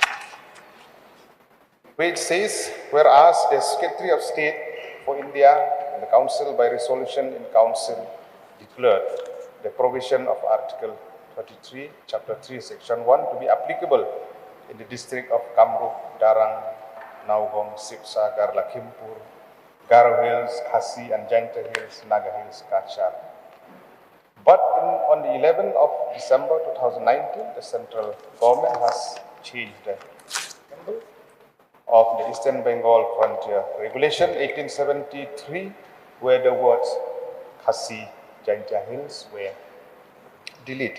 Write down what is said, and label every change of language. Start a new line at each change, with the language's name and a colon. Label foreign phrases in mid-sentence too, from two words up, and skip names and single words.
English: which says, whereas the Secretary of State for India and the Council by resolution in Council declared the provision of Article 33, Chapter 3, Section 1 to be applicable in the district of Kamrup, Darang, Naugong, Sipsa, Garlakhimpur, Garo Hills, Khasi, and Jaintia Hills, Naga Hills, Kachar. But on the 11th of December 2019, the central government has changed the symbol of the Eastern Bengal Frontier Regulation 1873, where the words Khasi, Jaintia Hills were deleted.